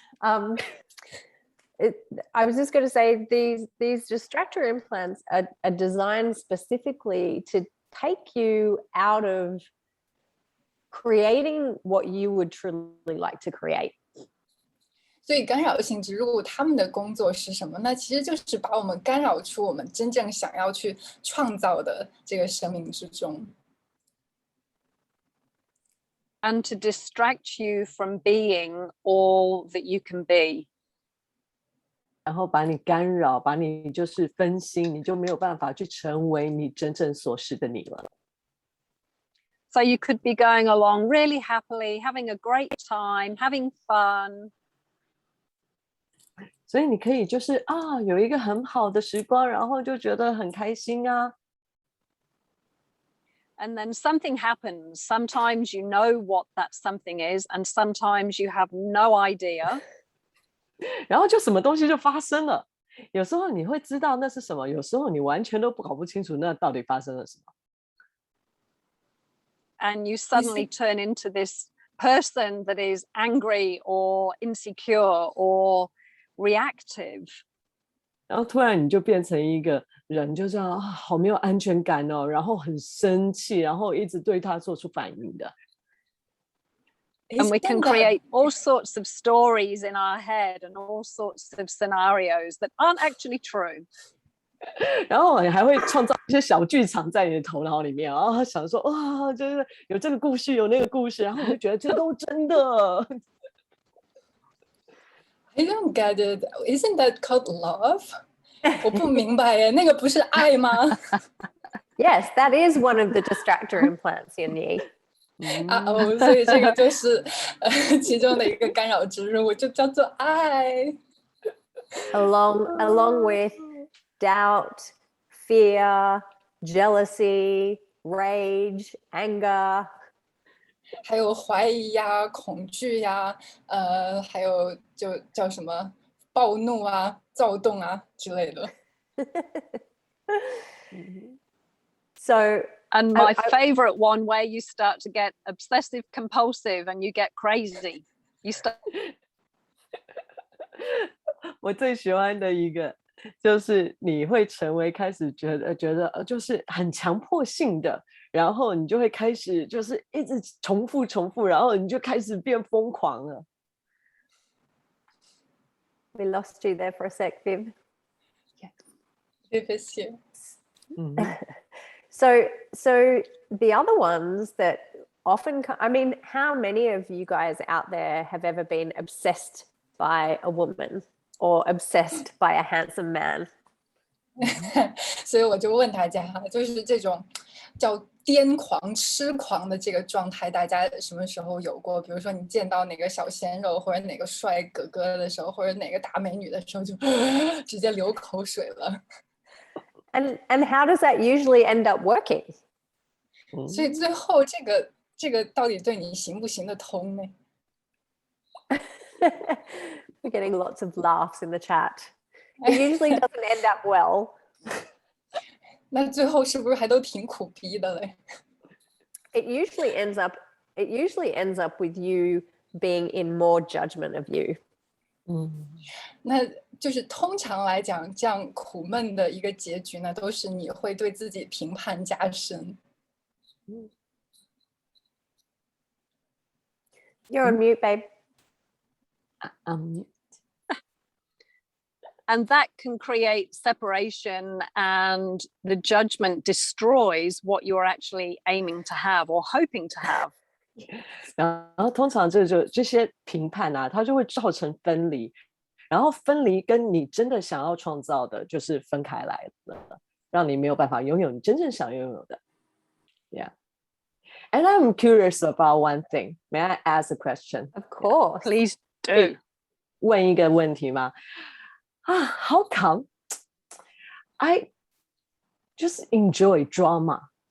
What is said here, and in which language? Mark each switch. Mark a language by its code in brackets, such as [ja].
[en] I was just going to say these distractor implants are designed specifically to take you out of creating what you would truly like to create. [zh] 所以干扰性植入物他们的工作是什么呢？其实就是把我们干扰出我们真正想要去创造的这个生命之中。 [en] And to distract you from being all that you can be. [zh] 然后把你干扰，把你就是分心，你就没有办法去成为你真正所是的你了。 [en] So you could be going along really happily, having a great time, having fun. [zh] 所以你可以就是有一个很好的时光，然后就觉得很开心啊。 [en] And then something happens. Sometimes you know what that something is, and sometimes you have no idea. [zh] 然后就什么东西就发生了。有时候你会知道那是什么，有时候你完全都搞不清楚那到底发生了什么。 [en] And you suddenly turn into this person that is angry or insecure or reactive. [zh] 然后突然你就变成一个人，就这样好没有安全感哦，然后很生气，然后一直对他做出反应的。 [en] And we can create all sorts of stories in our head and all sorts of scenarios that aren't actually true. [zh] 然后你还会创造一些小剧场在你的头脑里面，然后想说哇，就是有这个故事，有那个故事，然后你就觉得这都真的。 [en] I don't get it. Isn't that called love? [zh] 我不明白耶，那个不是爱吗？ [en] Yes, that is one of the distractor implants in you. [zh] 所以这个就是其中的一个干扰植入，就叫做爱。 [en] Along with doubt, fear, jealousy, rage, anger. [zh] 还有怀疑呀、恐惧呀，还有就叫什么暴怒啊、躁动啊之类的。 [en] So, and my favorite one, where you start to get obsessive compulsive and you get crazy. You start. [zh] 我最喜欢的一个就是你会成为开始觉得就是很强迫性的，然后你就会开始就是一直重复，然后你就开始变疯狂了。 [en] We lost you there for a sec, Viv. Viv is here. So the other ones that often, I mean, how many of you guys out there have ever been obsessed by a woman or obsessed by a handsome man? [zh] 所以我就问大家哈，就是这种叫癫狂、痴狂的这个状态，大家什么时候有过？比如说你见到哪个小鲜肉或者哪个帅哥哥的时候，或者哪个大美女的时候，就直接流口水了。 [en] And how does that usually end up working? [zh] 所以最后这个到底对你行不行得通呢？ [en] We're getting lots of laughs in the chat. It usually doesn't end up well. [zh] 那最后是不是还都挺苦逼的嘞？ [en] It usually ends up with you being in more judgment of you. [zh] 那就是通常来讲，这样苦闷的一个结局呢，都是你会对自己评判加深。 [en] You're on mute, babe. And that can create separation, and the judgment destroys what you're actually aiming to have or hoping to have. [zh] 然后通常这些评判啊，它就会造成分离，然后分离跟你真的想要创造的就是分开来了，让你没有办法拥有你真正想拥有的。 [en] Yeah. And I'm curious about one thing. May I ask a question? Of course. Please do. [zh] 问一个问题吗？ [en] How come I just enjoy drama?